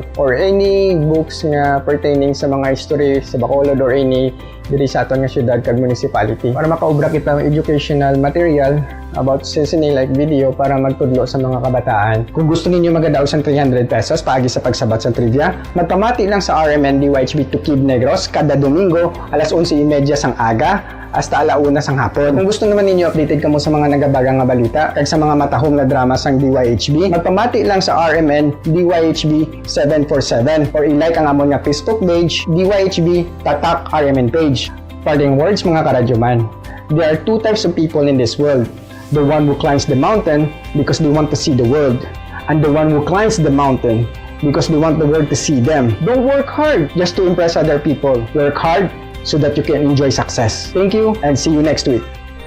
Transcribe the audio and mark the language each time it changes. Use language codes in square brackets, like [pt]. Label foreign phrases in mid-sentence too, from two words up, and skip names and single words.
[en] Or any books [hil] nga pertaining sa mga history sa Bacolod or any diri sa aton nga syudad kag municipality para makaubra kita ng [en] educational material about sesame like video [hil] para magtudlo sa mga kabataan. Kung gusto ninyo magadaw sa 300 pesos paagi sa pagsabat sa trivia, magpamati lang sa RMN DYHB to Kid Negros kada Domingo alas 11:30 sang aga hasta alauna sang hapon. Kung gusto naman ninyo updated kamo sa mga nagabagang nga balita kag sa mga matahom na drama sang DYHB, magpamati lang sa RMN DYHB 747 or i-like ang amon nga Facebook page DYHB Tatak RMN page. [en] Parting words [hil] mga karadyoman, [en] there are two types of people in this world. The one who climbs the mountain because they want to see the world, and the one who climbs the mountain because they want the world to see them. Don't work hard just to impress other people. Work hard so that you can enjoy success. Thank you and see you next week.